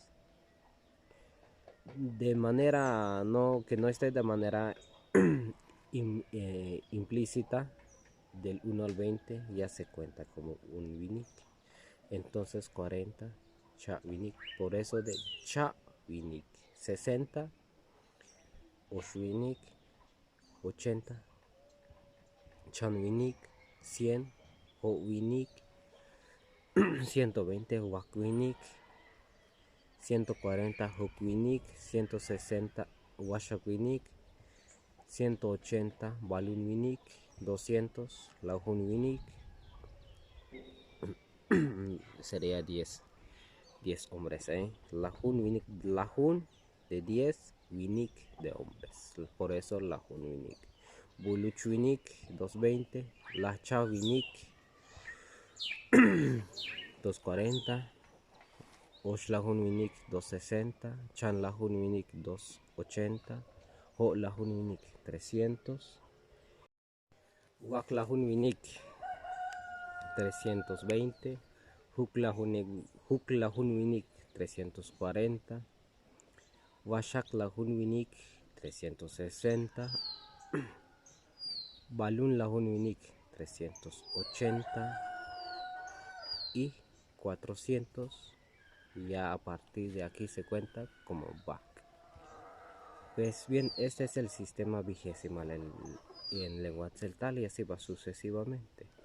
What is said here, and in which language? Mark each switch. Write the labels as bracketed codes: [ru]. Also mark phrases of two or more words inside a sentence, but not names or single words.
[es] De manera que no esté de manera implícita, del 1 al 20 ya se cuenta como un Winik. Entonces 40 Shawinik, por eso de Shawinik. [tzh] 60 Oshwinik, 80 Chanwinik, 100 Howinik, 120 Wakwinik, 140 Hukwinik, 160 Washakwinik, 180 Balunwinik, 200 Lahunwinik, [es] sería 10 hombres, Lahun de 10, Winik de hombres, por eso Lahunwinik. [tzh] Buluchwinik 220, Lachawinik 240, Oshlahunwinik 260, Chanlahunwinik 280, Holahunwinik 300, Waklahunwinik 320, Huklahunwinik 340, Washaklahunwinik 360, Balunlahunwinik 380 y 400. [es] Y ya a partir de aquí se cuenta como back. Pues bien, este es el sistema vigesimal en lengua celtal y así va sucesivamente.